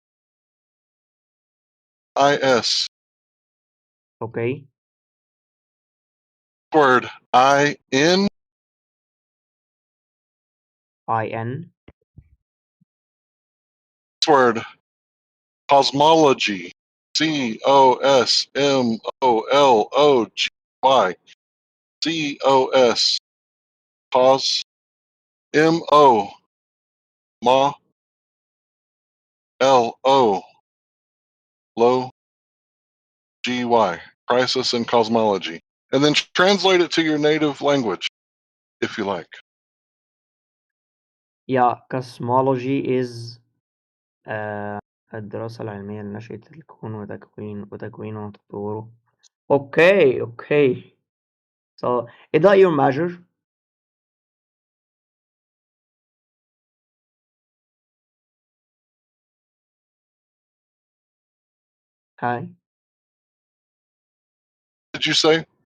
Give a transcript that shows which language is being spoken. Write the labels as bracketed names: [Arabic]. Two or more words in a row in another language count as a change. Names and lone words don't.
[English] I-S. Okay. Word. I-N. I-N. Next word. Cosmology. C-O-S-M-O-L-O-G-Y. C-O-S. Cos. M-O. Ma. L-O. Low. G-Y. Crisis in cosmology. And then translate it to your native language, if you like. Yeah, cosmology is [Arabic] الدراسة العلمية لنشأة الكون وتكوينه وتطوره. [English] Okay, okay. So, is that your major? Hi. Did you say?